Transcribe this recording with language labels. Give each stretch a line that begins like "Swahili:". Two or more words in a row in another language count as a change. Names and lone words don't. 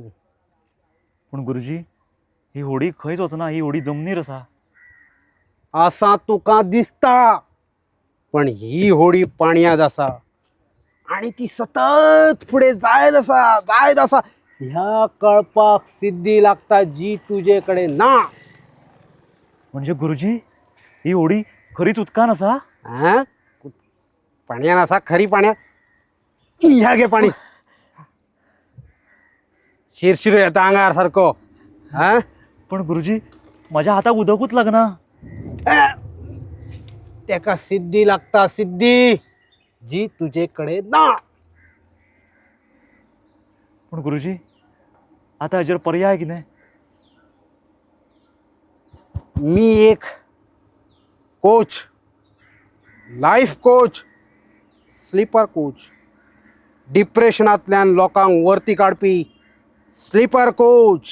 Konkani: पण गुरुजी ही होडी खंयच वचना ही होडी जमनीर आसा असा तुका दिसता पण ही होडी पाणयात आसा आणि ती सतत पुढे जायत आसा ह्या कळपाक सिद्धी लागता जी तुझेकडे ना म्हणजे गुरुजी ही होडी खरीच उदकान आसा पाण्यात असा खरी पाण्यात ह्या घे पाणी शिरशिर येता अंगार सारखो पण गुरुजी माझ्या हाताक उदकूच लागना तेका सिद्धी लागता सिद्धी जी तुझेकडे ना पण गुरुजी आता हाजेर पर्याय कितें मी एक
English: coach life coach, sleeper coach,
Konkani: डिप्रेशनांतल्यान लोकांक वरती काडपी
English: sleeper coach,